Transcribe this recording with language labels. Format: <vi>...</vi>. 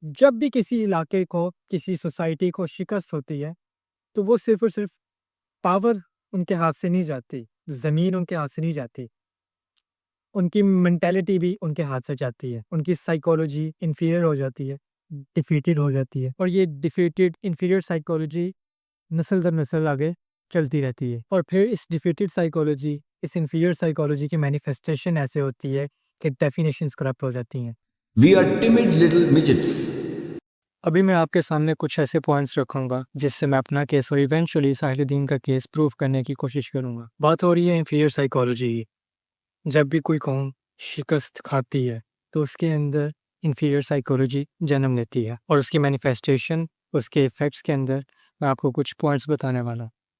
<hi>जब भी किसी इलाके को, किसी सोसाइटी को शिकस्त होती है तो वो सिर्फ और सिर्फ पावर उनके हाथ से नहीं जाती, ज़मीन उनके हाथ से नहीं जाती, उनकी मेंटालिटी भी उनके हाथ से जाती है, उनकी साइकोलॉजी इन्फीरियर हो जाती है, डिफीटेड हो जाती है। और ये डिफीटेड इन्फीरियर साइकोलॉजी नस्ल दर नस्ल आगे चलती रहती है। और फिर इस डिफीटेड साइकोलॉजी, इस इन्फीरियर साइकोलॉजी की मैनिफेस्टेशन ऐसे होती है कि डेफिनेशंस करप्ट हो जाती हैं।</hi> <en>We are timid little midgets.</en> <hi>अभी मैं आपके सामने कुछ ऐसे पॉइंट्स रखूंगा जिससे मैं अपना केस और इवेंचुअली साहिलुद्दीन का केस प्रूव करने की कोशिश करूंगा। बात हो रही है इन्फीरियर साइकोलॉजी की। जब भी कोई कौम शिकस्त खाती है तो उसके अंदर इन्फीरियर साइकोलॉजी जन्म लेती है और उसकी मैनिफेस्टेशन, उसके इफ़ेक्ट्स के अंदर मैं आपको कुछ पॉइंट्स बताने वाला हूँ।</hi>